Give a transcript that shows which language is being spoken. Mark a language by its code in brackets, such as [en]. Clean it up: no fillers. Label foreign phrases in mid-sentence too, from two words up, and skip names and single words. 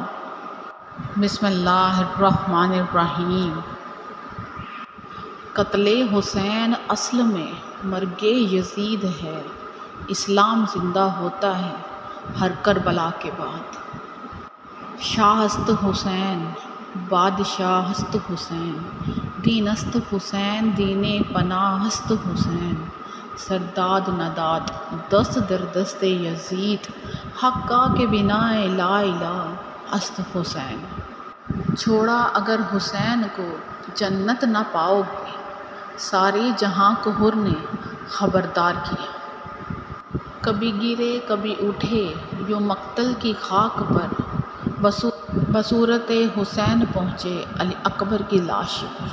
[ar] بسم اللہ الرحمن الرحیم۔ [ur] قتل حسین اصل میں مرگ یزید ہے، اسلام زندہ ہوتا ہے ہر کربلا کے بعد۔ [fa] شاہ است حسین بادشاہ است حسین، دین است حسین دین پناہ است حسین، سرداد نداد دست در دست یزید، حقا کے بنا لا الہ است حسین۔ [ur] چھوڑا اگر حسین کو جنت نہ پاؤ گے، سارے جہاں کو حر نے خبردار کیا۔ کبھی گرے کبھی اٹھے یوں مقتل کی خاک پر، بصورت حسین پہنچے علی اکبر کی لاش پر۔